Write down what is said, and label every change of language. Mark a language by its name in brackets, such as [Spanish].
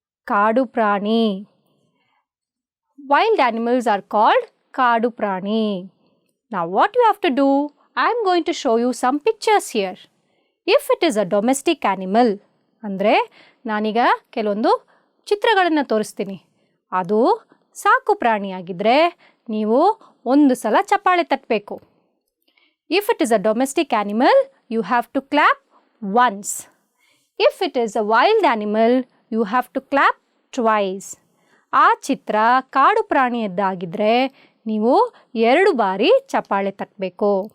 [English] Kadu prani. Wild animals are called Kadu prani. Now what you have to do? I am going to show you some pictures here. If it is a domestic animal, [Kannada] ಅಂದರೆ ನಾನೀಗ ಕೆಲವೊಂದು ಚಿತ್ರಗಳನ್ನು ತೋರಿಸ್ತೀನಿ. ಅದು ಸಾಕು ಪ್ರಾಣಿಯಾಗಿದ್ದರೆ ನೀವು ಒಂದು ಸಲ ಚಪ್ಪಾಳೆ ತಟ್ಟಬೇಕು. [English] If it is a domestic animal, you have to clap once. If it is a wild animal, you have to clap twice. [Kannada] ಆ ಚಿತ್ರ ಕಾಡು ಪ್ರಾಣಿಯದ್ದಾಗಿದ್ದರೆ ನೀವು 2 ಬಾರಿ ಚಪ್ಪಾಳೆ ತಟ್ಟಬೇಕು.